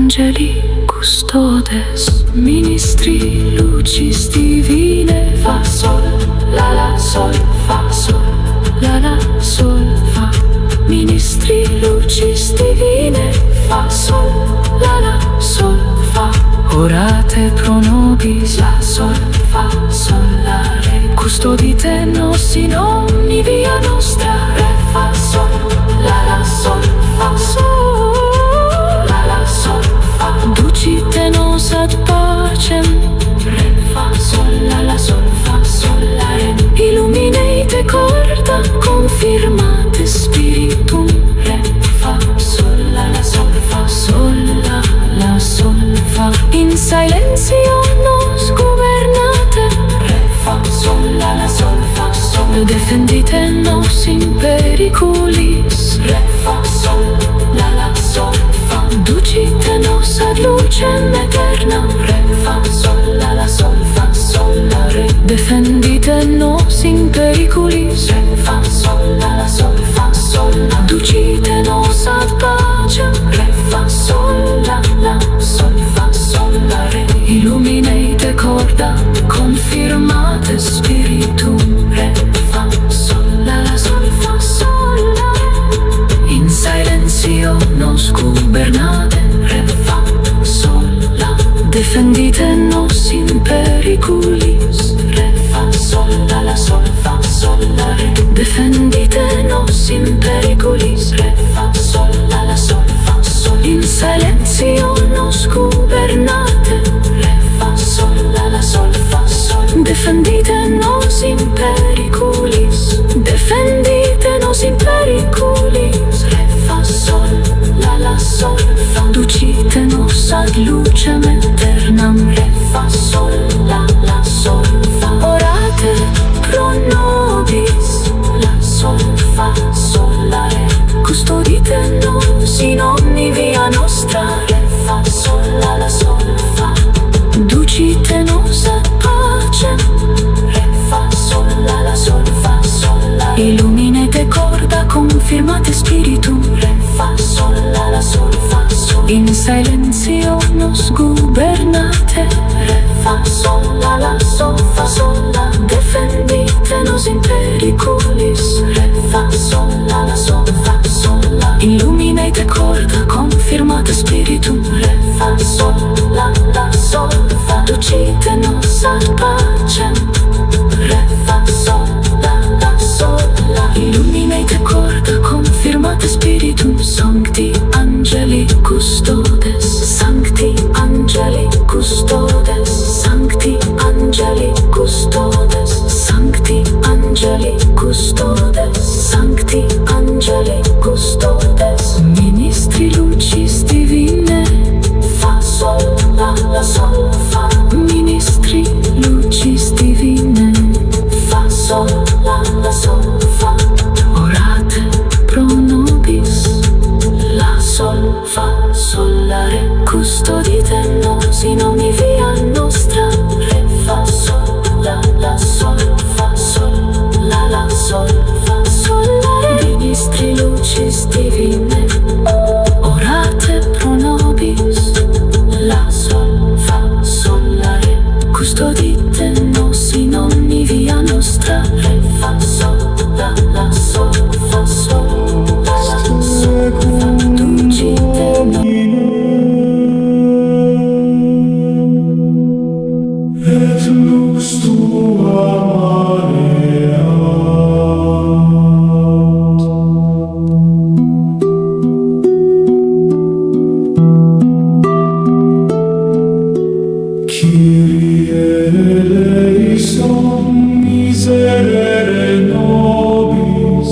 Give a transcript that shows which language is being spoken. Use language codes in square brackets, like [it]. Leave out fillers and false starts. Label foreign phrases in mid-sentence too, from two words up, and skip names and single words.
[la] angeli custodes, ministri lucis divine, fa sol, la sol, fa sol, la sol, fa. Ministri lucis divine, fa sol, la sol, fa. Orate pro nobis, la sol, fa sol, la re. Custodite nos in ogni via nostra, re, fa sol, la sol, fa sol, la sol, fa. Ducite nos ad pacem, re, fa sol, la sol, fa sol, la re. Illuminate corda, confirmate spiritum, re, fa sol, la sol, fa sol, la sol, fa. In silenzio nos governate, re, fa sol, la sol, fa sol. Defendite nos in periculis, re, fa sol, la sol, fa. Ducite nos ad lucem eterna, re, fa sol, la sol, fa sol, la re. Defendite nos in periculis, re, fa sol, la sol, fa sol, la. Ducite nos ad pacem, re, fa sol, la sol, fa sol, la re. Illuminate corda, confirmate spiritum, re, fa sol, la sol, fa sol, la re. In silenzio nos gubernate, re, fa sol, la. Defendite nos in periculis, re, fa sol, la sol, fa sol, la re. Defendite nos in periculis, re, fa sol, la sol, fa sol. In silenzio nos gubernate, re, fa sol, la sol, fa sol. Defendite nos in periculis, defendite nos in periculis, re, fa sol, la sol, fa. Ducite nos ad lucem aeternam, re, fa sol, la sol, fa. Orate pro nobis, la sol, fa sol, la re. Custodite nos in ogni via nostra, re, fa sol, la sol, fa. Ducite nos ad pacem, re, fa sol, la sol, fa sol, la re. Illuminate corda, confirmate spiritum, re, fa sol, la sol, fa sol. In silenzio nos gubernate, re, fa sol, la sol, fa sol, la. Defendite nos in periculis, re, fa sol, la sol, fa sol, la. Illuminate corda, confirmate spiritum, re, fa sol, la sol, fa. Ducite nos ad pacem, re, fa sol, la sol, la. Illuminate corda, confirmate spiritum, sancti angeli custodes, sancti angeli custodes, sancti angeli custodes, sancti angeli custodes, sancti angeli custodes. Ministri lucis divine, fa sol, la sol, fa. Ministri lucis divine, fa sol, la sol, fa. Orate pro nobis, la sol, fa sol, la re. Custodite nos in ogni via nostra, re, fa sol, la sol, fa sol, la sol, fa sol, la re. Ministri lucis divine, orate pro nobis, la sol, fa sol, la re. Custodite nos in ogni via nostra, re, fa sol, la sol, fa sol, la sol, fa. Ducite nos et lux tua maneat. [el] Kyrie eleison, [la] miserere nobis.